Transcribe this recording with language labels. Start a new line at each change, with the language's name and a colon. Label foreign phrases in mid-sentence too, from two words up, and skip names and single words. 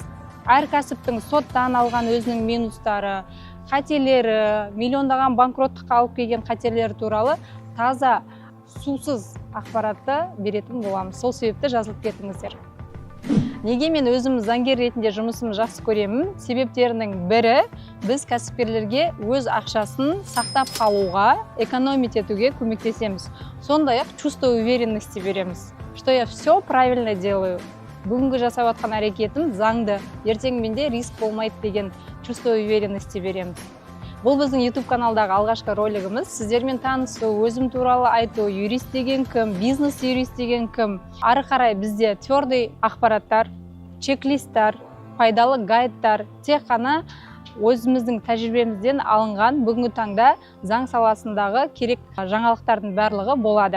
Kazakh: Әр кәсіптің соттан алған өзінің минустары, қателері, миллиондаған банкроттыққа алып келген қатерлері туралы таза, сусыз ақпаратты беретін боламыз. Сол себепті жазылып кетіңіздер. Неге мен өзім заңгер ретінде жұмысымды жақсы көремін? Себептерінің бірі, біз кәсіпкерлерге өз ақшасын сақтап қалуға, экономить етуге көмектесеміз. Сондай-ақ
Russian: чувство уверенности
Kazakh: береміз.
Russian: Что я все правильно делаю.
Kazakh: Бүгінгі жасап жатқан әрекетім заңды, ертең менде риск болмайды деген
Russian: чувство уверенности
Kazakh: береміз. Бұл біздің YouTube каналдағы алғашқы ролигіміз. Сіздермен танысу, өзім туралы айту, юрист деген кім, бизнес юрист деген кім. Ары қарай бізде твердый ақпараттар, чек-листтар, пайдалы гайдтар, тек қана өзіміздің тәжірибемізден алынған бүгінгі таңда заң саласындағы керек жаңалықтардың барлығы болады.